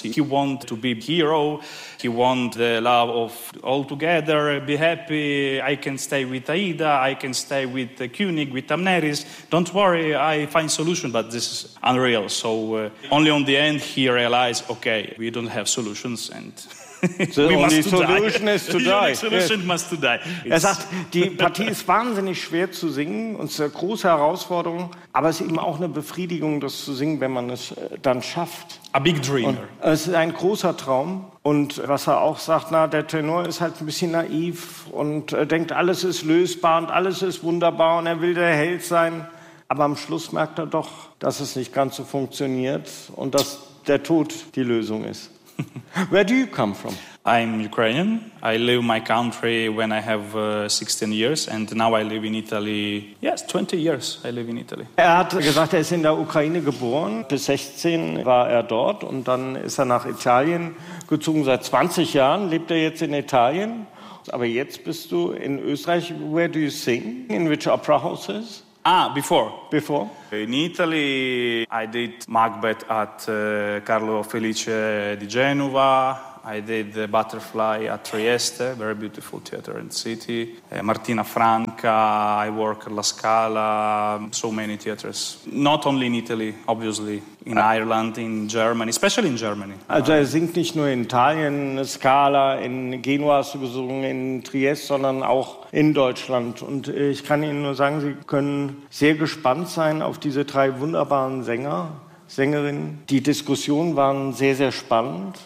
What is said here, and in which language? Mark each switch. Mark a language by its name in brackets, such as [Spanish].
[English] He want to be hero. He want the love of all together, be happy. I can stay with AIDA. I can stay with Koenig, with Amneris. Don't worry, I find solution, but this is unreal. So only on the end he realized, okay, we don't have solutions and... The only solution is to die. The solution must to die. [German] Er sagt, die Partie ist wahnsinnig schwer zu singen und es ist eine große Herausforderung, aber es ist eben auch eine Befriedigung, das zu singen, wenn man es dann schafft. [English] A big dreamer. [German] Und es ist ein großer Traum. Und was er auch sagt, na, der Tenor ist halt ein bisschen naiv und denkt, alles ist lösbar und alles ist wunderbar und er will der Held sein. Aber am Schluss merkt er doch, dass es nicht ganz so funktioniert und dass der Tod die Lösung ist. [English] Where do you come from? I'm Ukrainian. I live my country when I have 16 years and now I live in Italy. Yes, 20 years I live in Italy. [German] Er hat gesagt, er ist in der Ukraine geboren. Bis 16 war er dort und dann ist er nach Italien gezogen. Seit 20 Jahren lebt er jetzt in Italien. Aber jetzt bist du in Österreich. [English] Where do you sing? In which opera houses? Ah, before. Before? In Italy, I did Macbeth at Carlo Felice di Genova. I did the Butterfly at Trieste, very beautiful theater and city. Martina Franca, I work at La Scala, so many theaters. Not only in Italy, obviously, in Ireland, in Germany, especially in Germany. [German] Also er singt nicht nur in Italien, Scala, in Genua hast du gesungen, in Trieste, sondern auch in Deutschland. Und ich kann Ihnen nur sagen, Sie können sehr gespannt sein auf diese 3 wunderbaren Sänger. Sängerin, die Diskussionen waren sehr, sehr spannend.